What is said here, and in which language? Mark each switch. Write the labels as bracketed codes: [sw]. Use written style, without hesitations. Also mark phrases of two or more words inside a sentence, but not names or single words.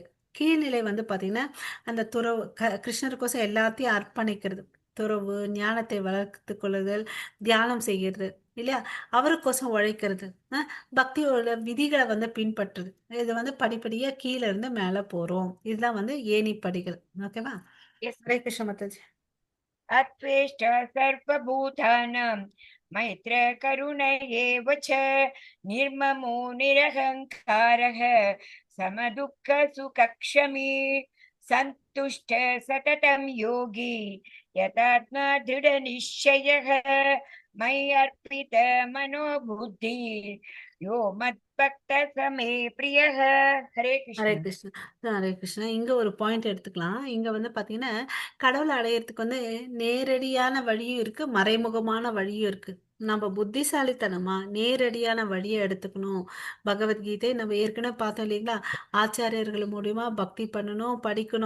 [ta] கீழ்நிலை வந்து பாத்தீங்கன்னா அந்த துறவு கிருஷ்ணருக்கோசம் எல்லாத்தையும் அர்ப்பணிக்கிறது. துறவு, ஞானத்தை வளர்த்து கொள்ளுதல், தியானம் செய்கிறது இல்லையா, அவருக்கோசம் உழைக்கிறது, பக்தியோட விதிகளை வந்து பின்பற்றுது. இது வந்து படிப்படியா கீழே இருந்து மேல போறோம். இதுதான் வந்து ஏணி படிகள். ஓகேவா. Yes. ஹரே கிருஷ்ண மாதாஜி. [sa] अत्वेष्ट सर्वभूतानां मैत्र करुण एव च निर्ममो निरहङ्कारः समदुःख सुखक्षमी सन्तुष्ट सततं योगी यतात्मा दृढनिश्चयः मयि अर्पित मनोबुद्धि यो मद्भक्त समे प्रियः. हरे ஹரே कृष्ण. [ta] கிருஷ்ணா. ஹரே கிருஷ்ணா. இங்க ஒரு பாயிண்ட் எடுத்துக்கலாம். இங்க வந்து பாத்தீங்கன்னா கடவுளை அடையறதுக்கு வந்து நேரடியான வழியும் இருக்கு, மறைமுகமான வழியும் இருக்கு. நம்ம புத்திசாலித்தனமா நேரடியான வழியை எடுத்துக்கணும். பகவத்கீதை நம்ம ஏற்கனவே பார்த்தோம் இல்லைங்களா, ஆச்சாரியர்கள் மூலியமா பக்தி பண்ணணும், படிக்கணும்.